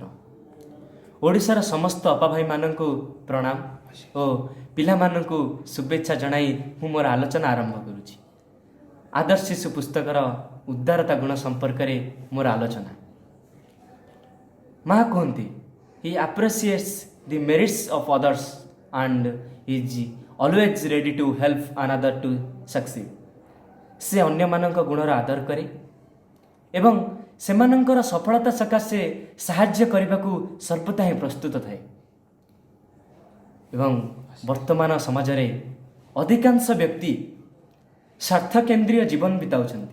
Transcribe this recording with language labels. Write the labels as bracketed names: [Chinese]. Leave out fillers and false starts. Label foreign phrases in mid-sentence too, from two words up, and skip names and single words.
[Odia] ଓଡ଼ିଶାର ସମସ୍ତ ଅପା ଭାଇମାନଙ୍କୁ ପ୍ରଣାମ ଓ ପିଲାମାନଙ୍କୁ ଶୁଭେଚ୍ଛା ଜଣାଇ ମୁଁ ମୋର ଆଲୋଚନା ଆରମ୍ଭ କରୁଛି। ଆଦର୍ଶ ଶିଶୁ ପୁସ୍ତକର ଉଦାରତା ଗୁଣ ସମ୍ପର୍କରେ ମୋର ଆଲୋଚନା। ମା କୁହନ୍ତି, [English] he appreciates the merits of others and is always ready to help another to succeed. [Odia] ସେ ଅନ୍ୟମାନଙ୍କ ଗୁଣର ଆଦର କରେ ଏବଂ ସେମାନଙ୍କର ସଫଳତା ସକାଶେ ସାହାଯ୍ୟ କରିବାକୁ ସର୍ବଦା ହିଁ ପ୍ରସ୍ତୁତ ଥାଏ। ଏବଂ ବର୍ତ୍ତମାନ ସମାଜରେ ଅଧିକାଂଶ ବ୍ୟକ୍ତି ସ୍ୱାର୍ଥକେନ୍ଦ୍ରୀୟ ଜୀବନ ବିତାଉଛନ୍ତି।